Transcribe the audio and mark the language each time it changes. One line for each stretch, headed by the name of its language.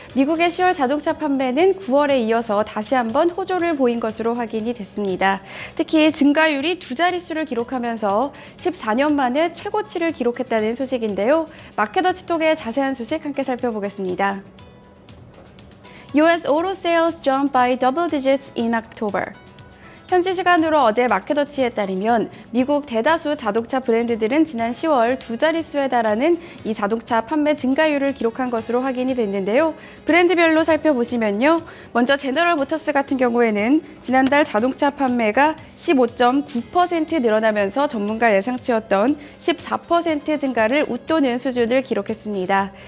Korean: 미국의 10월 자동차 판매는 9월에 이어서 다시 한번 호조를 보인 것으로 확인이 됐습니다. 특히 증가율이 두 자릿수를 기록하면서 14년 만에 최고치를 기록했다는 소식인데요. 마켓워치톡의 자세한 소식 함께 살펴보겠습니다.
English: US auto sales jumped by double digits in October.
Korean: 현지 시간으로 어제 마켓워치에 따르면 미국 대다수 자동차 브랜드들은 지난 10월 두 자릿수에 달하는 이 자동차 판매 증가율을 기록한 것으로 확인이 됐는데요. 브랜드별로 살펴보시면요. 먼저 제너럴 모터스 같은 경우에는 지난달 자동차 판매가 15.9% 늘어나면서 전문가 예상치였던 14% 증가를 웃도는 수준을 기록했습니다.